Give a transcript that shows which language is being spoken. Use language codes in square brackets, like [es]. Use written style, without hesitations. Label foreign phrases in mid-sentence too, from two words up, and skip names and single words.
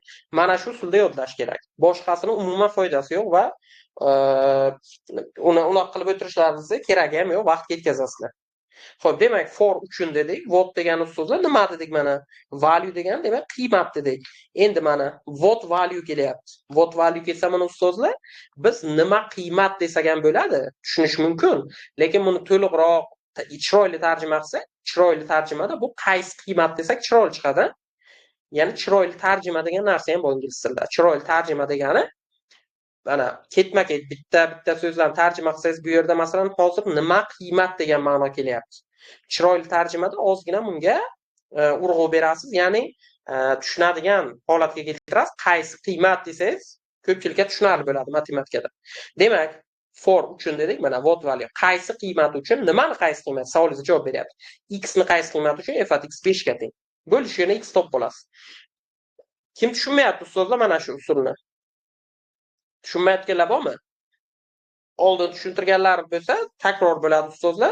[uz] Mana shu usulda yodlash kerak. Boshqasini umuman foydasi yo'q va uni uloq qilib o'tirishlaringiz kerak ham yo'q, vaqt ketkazasizlar. Xo'p, demak for uchun dedik, what degan so'zlar nima dedik mana? Value degan demak qiymat dedik. Endi mana [en] what value [uz] kelyapti. [en] What value [uz] kelsa mana ustozlar, biz nima qiymat desak ham bo'ladi, tushunish mumkin. Lekin buni to'liqroq chiroyli tarjima qilsak, chiroyli tarjimada bu qaysi qiymat desak chiroyli chiqadi. Ya'ni chiroyli tarjima degan narsa ham bor ingliz tilida. Chiroyli tarjima degani mana ketma-ket bitta so'zlarni tarjima qilsangiz, bu yerda masalan hozir nima qiymat degan ma'no kelyapti. Chiroyli tarjimada ozgina bunga urg'u berasiz, ya'ni tushunadigan holatga keltirasiz. Qaysi qiymat desangiz, ko'pchilikka tushunarli bo'ladi matematikada. Demak, for uchun dedik, mana [en] what value. [uz] Qaysi qiymat uchun, nimani qaysi qiymat? Savolingizga javob beryapti. X ni qaysi qiymat uchun? [en] F at x [uz] 5 ga teng. Bo'lishini x topib olasiz. Kim tushunmayapti ustozlar mana shu usulni? Tushunmayotganlar bormi? Oldin tushuntirganlar bo'lsa, takror bo'ladi ustozlar.